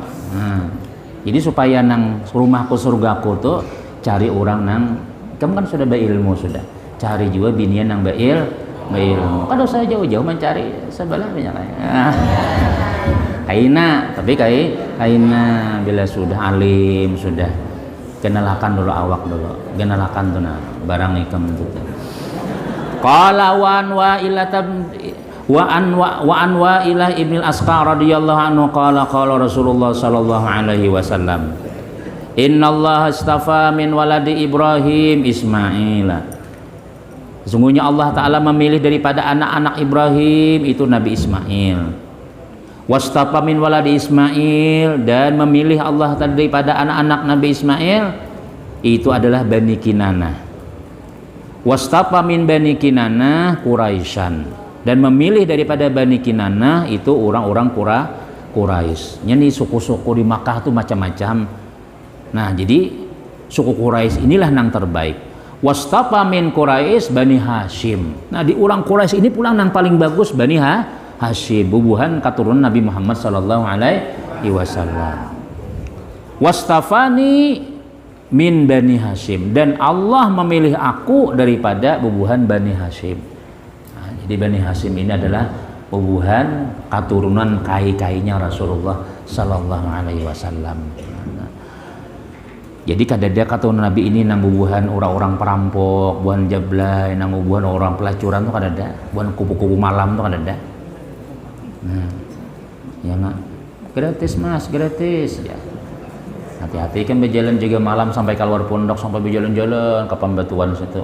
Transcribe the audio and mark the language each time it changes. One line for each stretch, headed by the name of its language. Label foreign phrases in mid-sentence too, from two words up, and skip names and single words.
Banjar: Nah, jadi supaya nang rumahku surgaku tuh cari orang nang kamu kan sudah berilmu sudah, cari juga binian nang berilmu. Kan usah jauh-jauh mencari sebelah banyak kaina, tapi kaina bila sudah alim sudah kenalakan dulu awak dulu, kenalakan tuh nah barang ikam itu.
Arabic: قال وأنوا إلى ابن الأسقع رضي الله عنه قال رسول الله صلى الله عليه وسلم، إن الله اصطفى من ولد إبراهيم إسماعيل.
Banjar: Sesungguhnya Allah Ta'ala memilih daripada anak-anak Ibrahim itu Nabi Ismail.
Arabic: واصطفى من ولد إسماعيل,
Banjar: dan memilih Allah Ta'ala daripada anak-anak Nabi Ismail itu adalah Bani Kinanah.
Arabic: واصطفى من بني كنانة قريشا,
Banjar: dan memilih daripada Bani Kinanah itu orang-orang Quraisy. Ini suku-suku di Makkah itu macam-macam. Nah, jadi suku Quraisy inilah nang terbaik.
Arabic: واصطفى من قريش بني هاشم.
Banjar: Nah, di orang Quraisy ini pulang nang paling bagus Bani Hashim, bubuhan keturunan Nabi Muhammad
Arabic: صلى الله عليه وسلم. واصطفاني من بني هاشم,
Banjar: dan Allah memilih aku daripada bubuhan Bani Hashim. Nah, jadi Bani Hashim ini adalah bubuhan keturunan kai-kainya Rasulullah
Arabic: صلى الله عليه وسلم.
Banjar: Jadi kadada kata Nabi ini nang bubuhan orang-orang perampok, buan jablay, nang bubuhan orang pelacuran tuh kadada, buan kupu-kupu malam tuh kadada. Nah, ya nak, gratis mas, gratis ya. Hati-hati kan berjalan juga malam sampai keluar pondok, sampai berjalan-jalan ke Pembatuan situ.